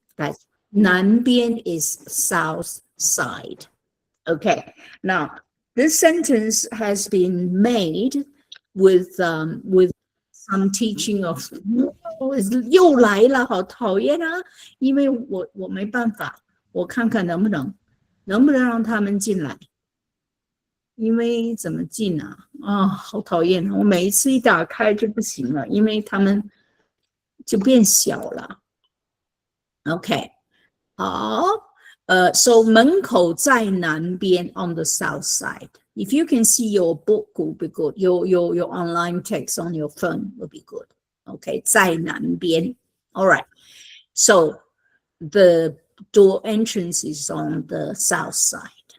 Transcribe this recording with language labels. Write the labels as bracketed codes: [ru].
[en] That's 南边 is south side. Okay, now this sentence has been made with some teaching of [zh] 又来了，好讨厌啊！因为我没办法，我看看能不能让他们进来。因为怎么进啊？好讨厌！我每一次一打开就不行了，因为他们就变小了。 OK， 好。 [en] So [zh] 门口在南边 [en] on the south side. If you can see your book will be good. Your online text on your phone will be good. Okay, [zh] 在南边. [en] All right. So the door entrance is on the south side.